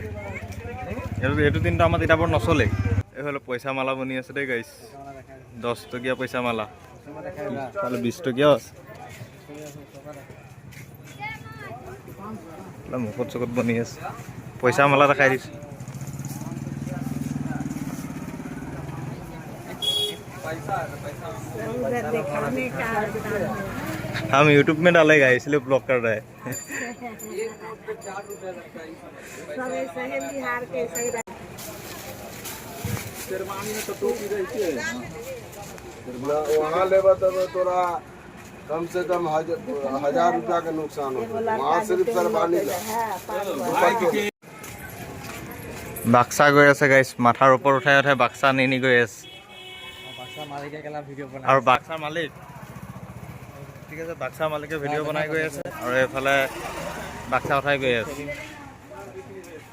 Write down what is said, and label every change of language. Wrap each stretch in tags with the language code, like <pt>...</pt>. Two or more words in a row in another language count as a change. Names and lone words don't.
<as>এইটো টিনটো আমাৰ তিতাবৰত নচলে। এইফালে পইচা মালা বনি আছে দেই গাইছ, 10 টকীয়া পইচা মালা, 20 টকীয়াও আছে। মুখত চুখত বনি আছে, পইচা মালা দেখাই দিছোঁ।</as> <hi>हम यूट्यूब में डालेगा इसलिए ब्लॉक कर रहे हैं।</hi> <sck>वहाँ लेबा तब तोरा कम से कम 1000 रुपया का नुकसान हो, वहाँ सिर्फ सरबानी</sck> <as>বাক্সা গৈ আছে গাইছ, মাথাৰ ওপৰত উঠাই উঠাই বাক্সা নি গৈ আছে। আৰু বাক্সাৰ মালিক, ঠিক আছে, বাক্সাৰ মালিকে ভিডিঅ' বনাই গৈ আছে, আৰু এইফালে বাক্সা উঠাই গৈ আছে।</as>